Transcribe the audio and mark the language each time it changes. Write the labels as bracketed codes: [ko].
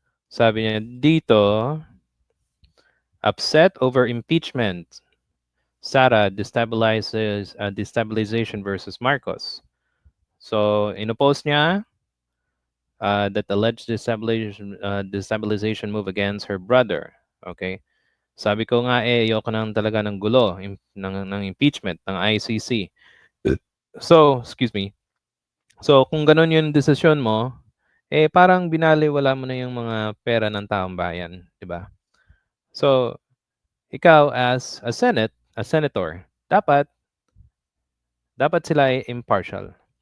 [tl] Sabi niya dito, [en] upset over impeachment. Sara destabilization versus Marcos. So, [tl] inopost niya [en] that alleged destabilization move against her brother. Okay? [tl] Sabi ko nga ayoko nang talaga ng gulo ng impeachment ng ICC. [en] So, excuse me. [tl] So, kung ganun yung desisyon mo, parang binaliwala mo na yung mga pera ng taong bayan, di ba? So, ikaw as a senator, dapat sila ay impartial.